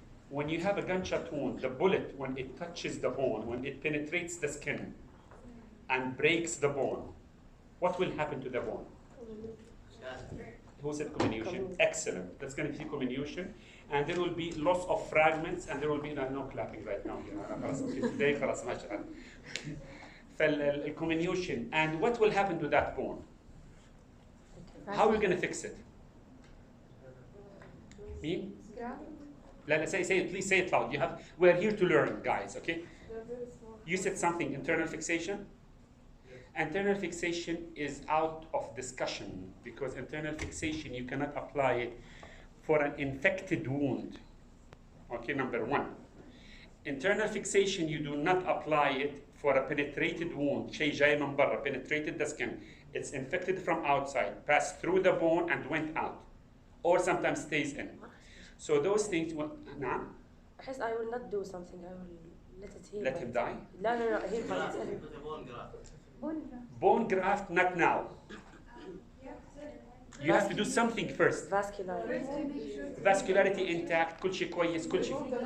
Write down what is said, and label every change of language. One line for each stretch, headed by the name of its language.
English: When you have a gunshot wound, the bullet, when it touches the bone, when it penetrates the skin and breaks the bone, what will happen to the bone? Who said comminution? Excellent. That's going to be comminution. And there will be loss of fragments, and there will be no clapping right now.
Arabic: Today, خلاص ما شاء الله.
English: Comminution. And what will happen to that bone? How are we going to fix it? Me? Say it. Please say it loud. We're here to learn, guys. Okay. You said something. Internal fixation. Internal fixation is out of discussion, because internal fixation, you cannot apply it for an infected wound. Okay, number 1. Internal fixation, you do not apply it for a penetrated wound.
Arabic: شيء جاي من برا,
English: penetrated the skin. It's infected from outside, passed through the bone and went out, or sometimes stays in. So those things, nah? I will not do something. I will let it heal. Let him die? No, heal by itself. Bone graft, not now. You have to do something first. Vascularity intact,
Arabic: كل شيء كويس, كل شيء.